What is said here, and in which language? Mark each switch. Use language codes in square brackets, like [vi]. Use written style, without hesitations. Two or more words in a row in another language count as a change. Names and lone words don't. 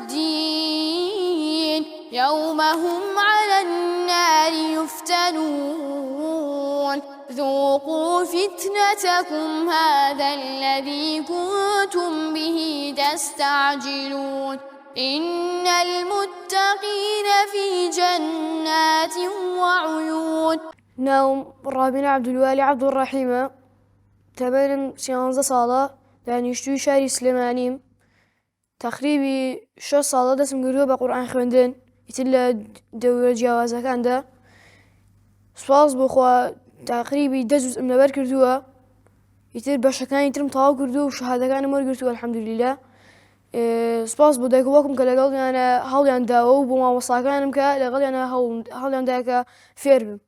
[ar] الدين يوم هم على النار يفتنون ذوقوا فتنتكم هذا الذي كنتم به تستعجلون إن المتقين في جنات وعيون. [ckb] ناوم رابين عبد الوالي عبد الرحيم تمام 16 ساڵە دانیشتووی شاری سلێمانیم تقریبی 6 ساڵە دەستم کردووە بە قورئان خوێندن ئیتر لە دەورە جیاوازەکاندا سوپاس بۆخوا تقریبی 10 جوزئم لەبەر کردووە ئیتر بەشەکانی ترم تەواو کردووە و شەهادەکانم وەرگرتووە الحەمدوللیلا سپاس بۆ دایک و باوکم کە لەگەڵیانە هەوڵیان داوە و بۆ مامۆستاکانم کە لەگەڵیانە هەوڵیان دایە کە فێر بم.